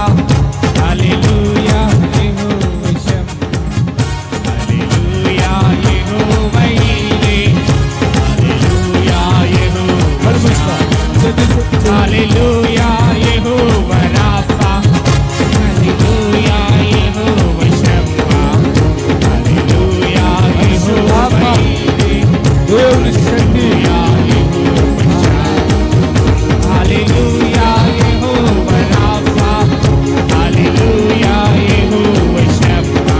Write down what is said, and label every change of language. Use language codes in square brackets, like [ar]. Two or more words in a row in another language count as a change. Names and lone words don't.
[en] Hallelujah, Jehovah Shem. Hallelujah, Jehovah Yireh. Hallelujah, Jehovah Shem. Hallelujah, Jehovah Rapha. Hallelujah, Jehovah Shem. [te] దేవుని శక్తి. హల్లెలూయా యెహోవా రాఫా. హల్లెలూయా యెహోవా షమ్మా.